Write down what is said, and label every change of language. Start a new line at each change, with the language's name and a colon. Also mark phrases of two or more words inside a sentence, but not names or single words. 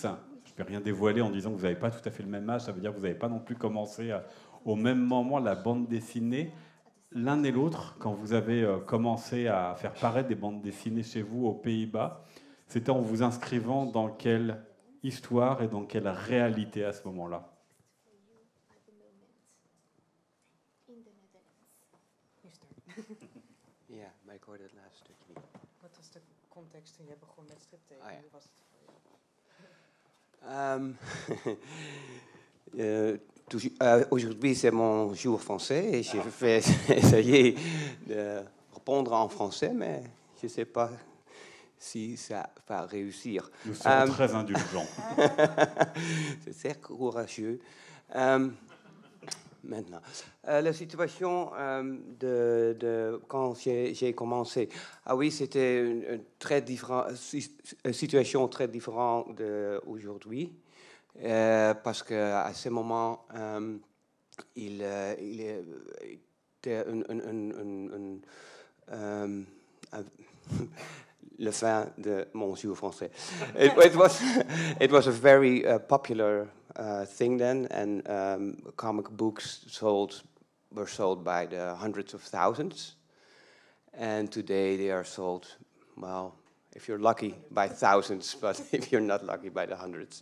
French: Je ne vais rien dévoiler en disant que vous n'avez pas tout à fait le même âge, ça veut dire que vous n'avez pas non plus commencé au même moment la bande dessinée. L'un et l'autre, quand vous avez commencé à faire paraître des bandes dessinées chez vous aux Pays-Bas, c'était en vous inscrivant dans quelle histoire et dans quelle réalité à ce moment-là?
Dutch: Ja, maar ik hoorde het laatste stukje niet. Wat was de context toen jij begon met striptekenen? Ah, ja. Hoe was het voor jou?
French: Aujourd'hui, c'est mon jour français et je vais essayer de répondre en français, mais je ne sais pas si ça va réussir. Nous sommes très indulgents. C'est très courageux. Maintenant, la situation quand j'ai commencé, ah oui, c'était une situation très différente d'aujourd'hui. Parce qu'à ce moment, il était le fin de mon jour français.
English: It was a very popular thing then, and comic books were sold by the hundreds of thousands, and today they are sold, well, if you're lucky, by thousands, but if you're not lucky, by the hundreds.